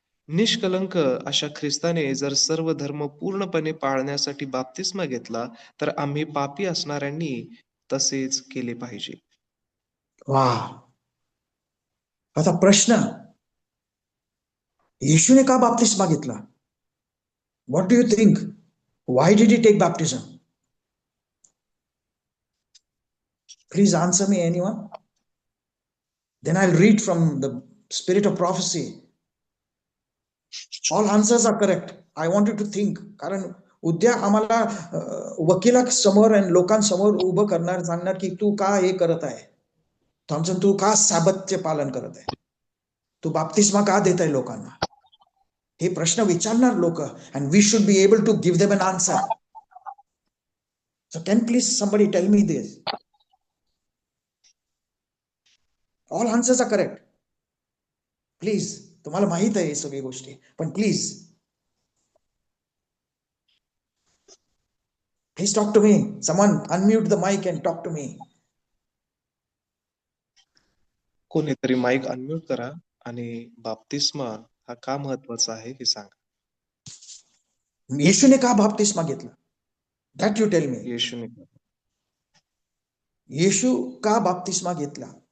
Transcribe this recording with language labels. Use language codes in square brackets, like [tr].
[mr] निष्कलंक अशा ख्रिस्ताने जर सर्व धर्म पूर्णपणे पाळण्यासाठी बाप्तिस्मा घेतला तर आम्ही पापी असणाऱ्यांनी तसेच केले पाहिजे. वा, आता प्रश्न, येशूने का बाप्तिस्मा घेतला? [en] What do you think? Why did he take baptism? Please answer me, anyone. Then I'll read from the spirit of prophecy. All answers are correct. I want you to think. [mr] कारण उद्या आम्हाला वकिला समोर आणि लोकांसमोर उभं करणार, सांगणार की तू का हे करत आहे. थॉम्सन, तू का साबतचे पालन करत आहे? तू बाप्तिस्मा का देत आहे लोकांना? हे प्रश्न विचारणार लोक, [en] And we should be able to give them an answer. So can please somebody tell me this? All answers are correct. Please, [mr] तुम्हाला माहित आहे हे सगळी गोष्टी, पण [en] Please talk to me. Someone unmute the mic and talk to me. [mr] कोणीतरी mic unmute करा आणि बाप्तिस्मा हा का महत्वाचा आहे हे सांगा. येशूने का बाप्तिस्मा घेतला? [en] That you tell me. [mr] येशूने. येशू का बाप्तिस्मा घेतला?